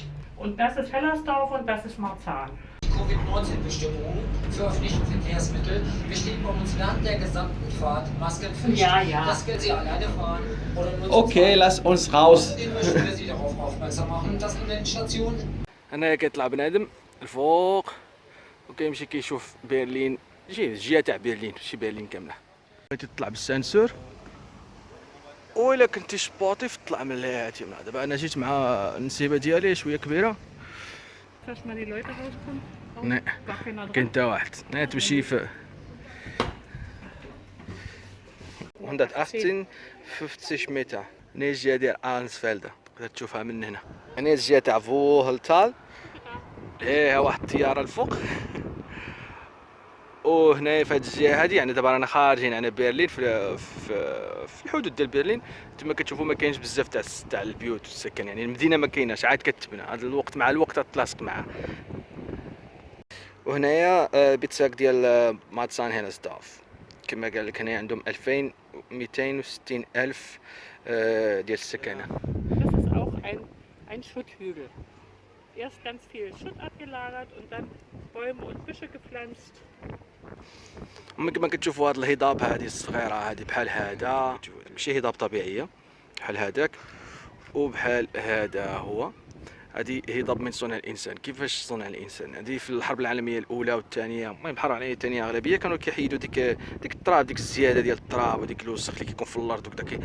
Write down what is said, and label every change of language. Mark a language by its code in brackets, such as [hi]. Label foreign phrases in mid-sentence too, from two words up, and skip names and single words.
[de] Und das ist Hellersdorf und das ist Marzahn. Die Covid-19-Bestimmungen für öffentliche Verkehrsmittel bestehen bei uns während der gesamten Fahrt Maskenpflicht. Ja. Das können Sie alleine fahren oder nur zu Okay, zweit. lass uns raus. Außerdem möchten wir Sie darauf aufmerksam machen, dass in den Stationen [ar] أنا كيطلع بنادم الفوق وكيمشي كيشوف برلين الجهة تاع برلين ماشي برلين كاملة. بغيتي تطلع بالسانسور وإلا كنتي سبورتيف تطلع من الهاتي من دابا أنا جيت مع النسيبة ديالي شوية كبيرة. [de] Dass mal die Leute rauskommen? Nee. Gar keiner drin. [ar] كاين حتى واحد. أنا تمشي في 118 50 متر. هنا الجهة ديال آرنسفيلد تقدر تشوفها من هنا. هنا الجهة تاع فوهلتال. ها واحد الطيارة الفوق. وهنا في هذه الجهه هذه يعني دابا رانا خارجين على برلين في الحدود ديال برلين. تما كتشوفوا ما كاينش بزاف تاع البيوت والسكن، يعني المدينه ما كايناش عاد كتبنى. هذا الوقت مع الوقت تلاصق معاه. وهنايا بيتساك ديال ماتسان هيلسدورف كما قال لك. هنا عندهم 2260 الف ديال السكنه. [de] Das ist auch ein Schutthügel. Erst ganz viel Schutt abgelagert und dann Bäume und Büsche gepflanzt. [ar] كما كتشوفوا هاد الهضاب هذه الصغيره هذه بحال هذا، ماشي هضاب طبيعيه بحال هذاك وبحال هذا. هو هذه هضاب من صنع الانسان. كيفاش صنع الانسان؟ هذه في الحرب العالميه الاولى والثانيه، المهم الحرب العالميه الثانيه اغلبيه كانوا كيحيدوا ديك التراب، ديك الزياده ديال التراب وديك الوسخ اللي كيكون في الارض وكذا.